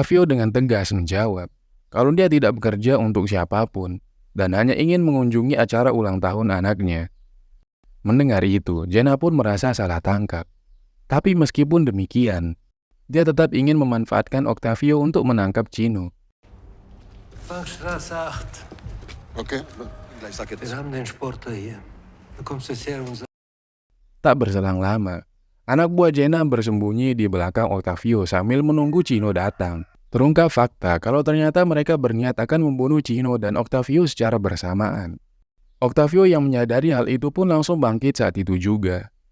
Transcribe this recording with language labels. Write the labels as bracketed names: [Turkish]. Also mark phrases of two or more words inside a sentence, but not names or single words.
[Indonesian] Octavio dengan tegas menjawab kalau dia tidak bekerja untuk siapapun dan hanya ingin mengunjungi acara ulang tahun anaknya. Mendengar itu, Jenna pun merasa salah tangkap. Tapi meskipun demikian, dia tetap ingin memanfaatkan Octavio untuk menangkap Chino. [German] Bankstraße 8. Okay, gleich sag Wir jetzt. haben den Sportler hier. Du kommst jetzt her und sagst, [Indonesian] Tak berselang lama, anak buah Jenna bersembunyi di belakang Octavio sambil menunggu Chino datang. Terungkap fakta kalau ternyata mereka berniat akan membunuh Chino dan Octavio secara bersamaan. Octavio yang menyadari hal itu pun langsung bangkit saat itu juga.